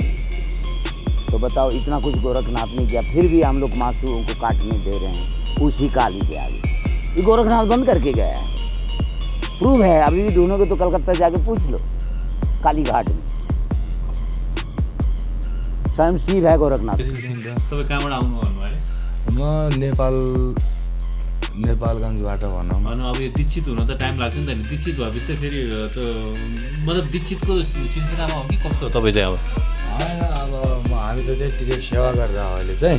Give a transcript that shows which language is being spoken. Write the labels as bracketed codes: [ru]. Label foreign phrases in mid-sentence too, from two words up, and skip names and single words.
[hi] तो बताओ इतना कुछ गोरखनाथ ने किया, फिर भी हम लोग मासूओं को काटने दे रहे हैं उसी काली के आगे। ये गोरखनाथ बंद करके गया है, प्रूव है, अभी भी ढूंढोगे तो कलकत्ता जाके पूछ लो, काली घाट में स्वयं शिव है गोरखनाथ। [ne] तपाईँ कहाँबाट आउनु भन्नुभयो? म नेपालगञ्जबाट भनौँ। अनि अब यो दीक्षित हुन त टाइम लाग्छ नि त, दीक्षित भए बित्तै फेरि त मतलब दीक्षितको सिलसिलामा हो कि कस्तो तपाईँ चाहिँ? अब अब हामी त त्यतिकै सेवा गरेर अहिले चाहिँ।